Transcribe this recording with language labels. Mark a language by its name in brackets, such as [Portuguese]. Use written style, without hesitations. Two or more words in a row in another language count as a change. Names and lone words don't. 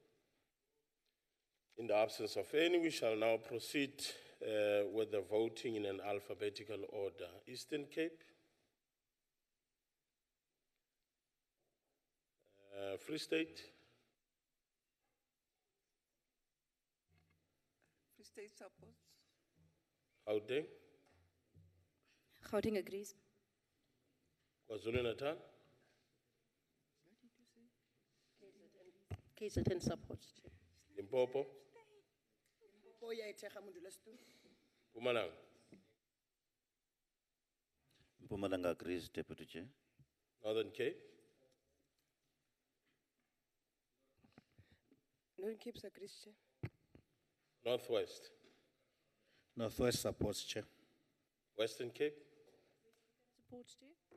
[English] In the absence of any, we shall now proceed with the voting in an alphabetical order. Eastern Cape, Free State, Free State supports. Gauteng, Gauteng agrees. KwaZulu-Natal, KZN supports. Limpopo, Mpumalanga. Mpumalanga agrees, Deputy Chair. Northern Cape, Northern Cape agrees, Chair. Northwest, Northwest supports, Chair. Western Cape. Supports, Chair.